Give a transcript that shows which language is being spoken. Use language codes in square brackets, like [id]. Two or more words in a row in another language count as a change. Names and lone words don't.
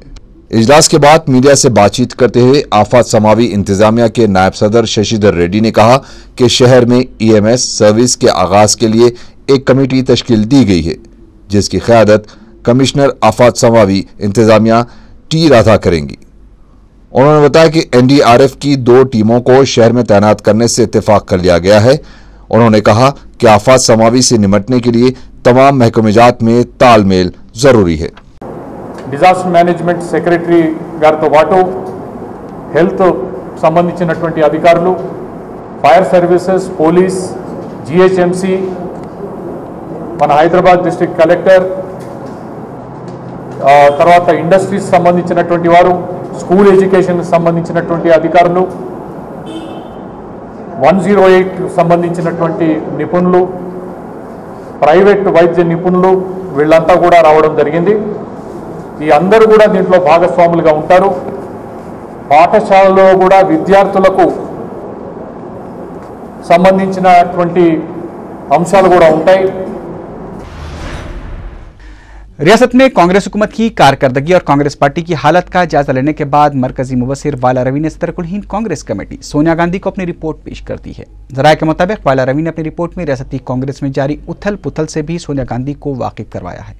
[ur] اجلاس کے بعد میڈیا سے بات چیت کرتے ہوئے آفات سماوی انتظامیہ کے نائب صدر ششیدھر ریڈی نے کہا کہ شہر میں [en] EMS service [ur] کے آغاز کے لیے ایک کمیٹی تشکیل دی گئی ہے، جس کی قیادت کمشنر آفات سماوی انتظامیہ ٹی رادھا کریں گی. انہوں نے بتایا کہ این ڈی آر ایف کی 2 ٹیموں کو شہر میں تعینات کرنے سے اتفاق کر لیا گیا ہے. انہوں نے کہا کہ آفات سماوی سے نمٹنے کے لیے تمام محکمہ جات میں تال میل ضروری ہے. [en] Disaster Management Secretary [te] గారితో పాటు हेल्थ సంబంధించినటువంటి అధికారులు, [en] Fire Services, Police, GHMC, [te] मन [en] Hyderabad District Collector, [te] तरवाता इंडस्ट्रीज సంబంధించినటువంటి వారు, [en] school education [te] సంబంధించినటువంటి అధికారులు, 108 సంబంధించినటువంటి నిపుణులు, ప్రైవేట్ వైద్య నిపుణులు వీళ్ళంతా కూడా రావడం జరిగింది। ఈ అందరూ కూడా దీంట్లో భాగస్వాములుగా ఉంటారు। పాఠశాలలో కూడా విద్యార్థులకు సంబంధించినటువంటి అంశాలు కూడా ఉంటాయి। [ur] ریاست میں کانگریس حکومت کی کارکردگی اور کانگریس پارٹی کی حالت کا جائزہ لینے کے بعد مرکزی مبصر والا روی نے صدر کل ہند کانگریس کمیٹی سونیا گاندھی کو اپنی رپورٹ پیش کر دی ہے. ذرائع کے مطابق والا روی نے اپنی رپورٹ میں ریاستی کانگریس میں جاری اتھل پتھل سے بھی سونیا گاندھی کو واقف کروایا ہے.